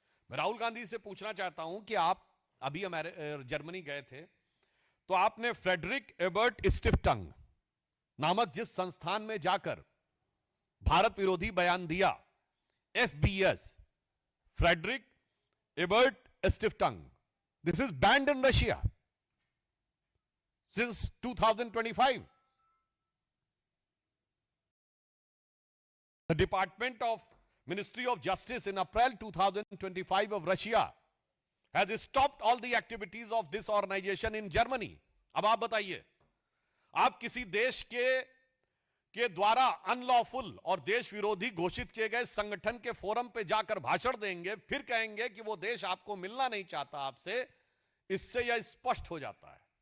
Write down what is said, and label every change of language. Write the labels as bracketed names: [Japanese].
[Hindi] मैं राहुल गांधी से पूछना चाहता हूं कि आप अभी जर्मनी गए थे, तो आपने फ्रेडरिक एबर्ट स्टिफ्टंग नामक जिस संस्थान में जाकर भारत विरोधी बयान दिया, FBS, Frederick Ebert स्टिफ्टंग, [English] This is banned in Russia since 2025. The Department of Ministry of Justice in April 2025 of Russia has stopped all the activities of this organization in Germany. [Hindi] अब आप बताइए, आप किसी देश के द्वारा अनलॉफुल और देश विरोधी घोषित किए गए संगठन के फोरम पे जाकर भाषण देंगे, फिर कहेंगे कि वो देश आपको मिलना नहीं चाहता आपसे। इससे यह स्पष्ट हो जाता है।